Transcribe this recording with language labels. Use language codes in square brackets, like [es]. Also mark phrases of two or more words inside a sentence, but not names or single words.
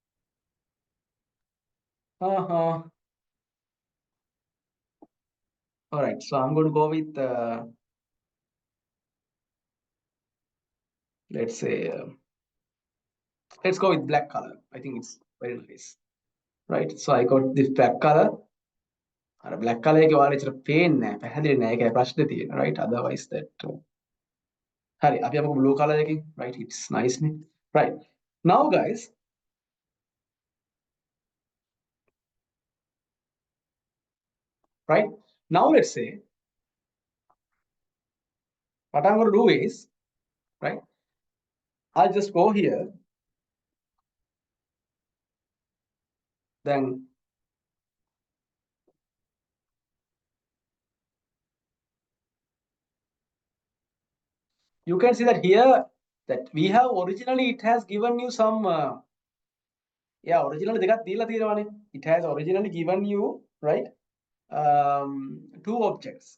[en] All right, so I'm going to go with let's say let's go with black color. I think it's very nice, right? So I got this black color. Black color [si] එකේ ඔයාලා ඉතර පේන්නේ නැහැ, පැහැදිලි නැහැ. ඒකයි ප්‍රශ්නේ තියෙන්නේ, [en] right? Otherwise that [si] හරි අපි අපේ [en] blue color එකකින්, right? It's nice නේ, right? Now guys, right, now let's say what I'm going to do is, right, I'll just go here, then you can see that here that we have originally it has given you some Yeah, originally [si] දෙකක් දීලා තියෙනවානේ. [en] It has originally given you, right, two objects.